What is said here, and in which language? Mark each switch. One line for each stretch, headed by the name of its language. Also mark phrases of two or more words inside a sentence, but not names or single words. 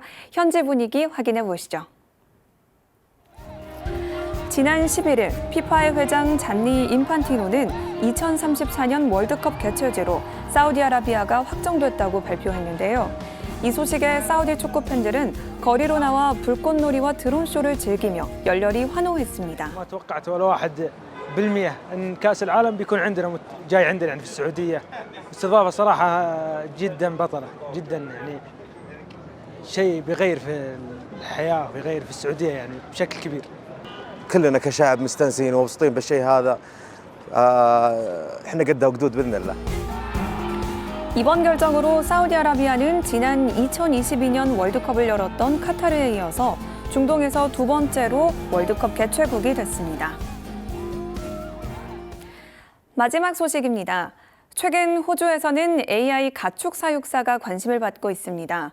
Korean: 현지 분위기 확인해 보시죠. 지난 11일 피파의 회장 잔니 인판티노는 2034년 월드컵 개최지로 사우디아라비아가 확정됐다고 발표했는데요. 이 소식에 사우디 축구 팬들은 거리로 나와 불꽃놀이와 드론쇼를 즐기며 열렬히 환호했습니다.
Arabic: بالمئة ان كاس العالم بيكون عندنا جاي عندنا في السعوديه استضافه صراحه جدا بطله جدا يعني شيء بيغير في الحياه ويغير في السعوديه يعني بشكل كبير كلنا كشعب مستانسين ومبسوطين بالشيء هذا احنا قدها وقدود باذن الله.
Korean: 이번 결정으로 사우디아라비아는 지난 2022년 월드컵을 열었던 카타르에 이어서 중동에서 두 번째로 월드컵 개최국이 됐습니다. 마지막 소식입니다. 최근 호주에서는 AI 가축 사육사가 관심을 받고 있습니다.